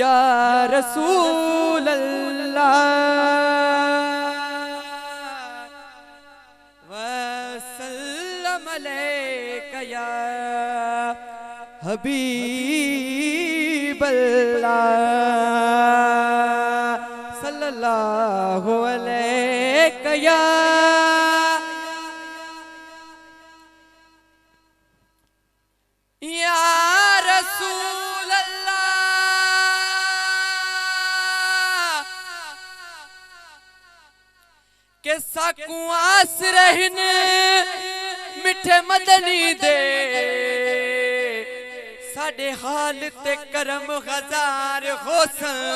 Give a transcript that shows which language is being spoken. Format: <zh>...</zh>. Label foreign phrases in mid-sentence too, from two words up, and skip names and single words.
<ar>رسول الله وسلم عليك يا حبيب الله صلى الله عليك يا رسول الله</ar> <pa>کہ ساکوں آس رہن مٹھے مدنی دے ساڈے حال تے کرم ہزار ہوسن</pa>